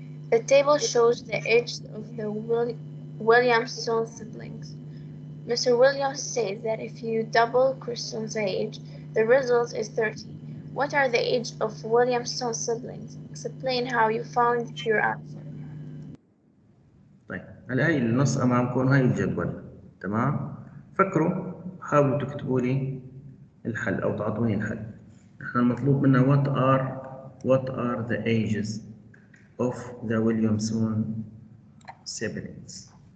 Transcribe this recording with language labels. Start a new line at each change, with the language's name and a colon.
English: The table shows the ages of the Williamson siblings. Mr. Williams says that if you double Kristen's age, the result is 30. What are the age of Williamson's siblings? Explain how you found your answer.
Arabic: طيب, هلا هي النص أمامكم وهي الجدول. تمام؟ فكروا، حاولوا تكتبوا لي الحل أو تعطوني الحل. نحن المطلوب منا
English: what are the ages of the Williamson siblings.